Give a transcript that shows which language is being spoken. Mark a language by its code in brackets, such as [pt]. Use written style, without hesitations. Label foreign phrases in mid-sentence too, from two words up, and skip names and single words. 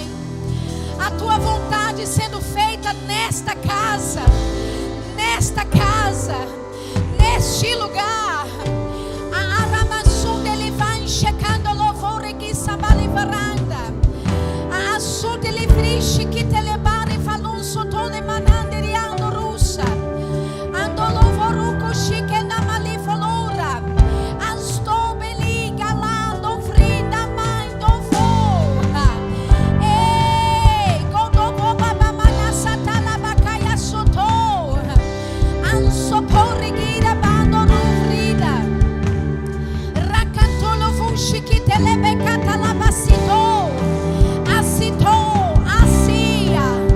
[pt] A tua vontade sendo feita nesta casa, neste lugar. A aramaçu dele vai checando louvor e que sabali varanda. A assu dele vriche que telebare falun soto de mananderi ando russa. Ando louvoruco chique na mali folora. Astou beli galando frida mãe do voa. Ei, godogo baba manasata la bacaia soto. Ansopore gira bando frida. Racantolo fushi que telebecata la basito. Asito, asia.